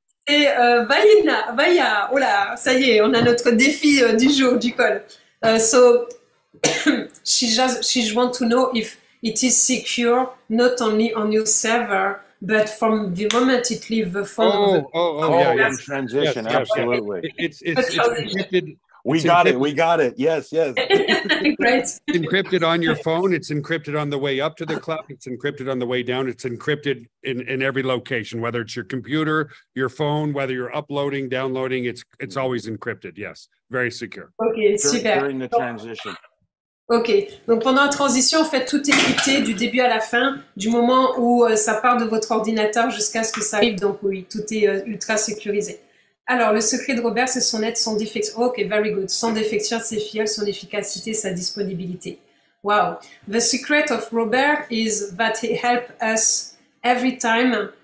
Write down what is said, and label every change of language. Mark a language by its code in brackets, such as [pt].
[fr] Et Vaya, oh là, ça y est, on a notre défi du jour, du call. [en] So, she want to know if it is secure, not only on your server, but from the moment it leaves the phone. Yeah. Transition, yes, absolutely. It's encrypted. We got it. Yes. Great. It's encrypted on your phone. It's encrypted on the way up to the cloud. It's encrypted on the way down. It's encrypted in every location, whether it's your computer, your phone, whether you're uploading, downloading, it's always encrypted. Yes, very secure. Ok, super. During the transition. [fr] Ok, donc pendant la transition, en fait, tout est crypté du début à la fin, du moment où ça part de votre ordinateur jusqu'à ce que ça arrive. Donc oui, tout est ultra sécurisé. Alors, le secret de Robert, c'est son aide, son défection. [en] Ok, very good. [fr] Son défection, c'est fiable, son efficacité, sa disponibilité. [en] Wow. The secret of Robert is that he helps us every time.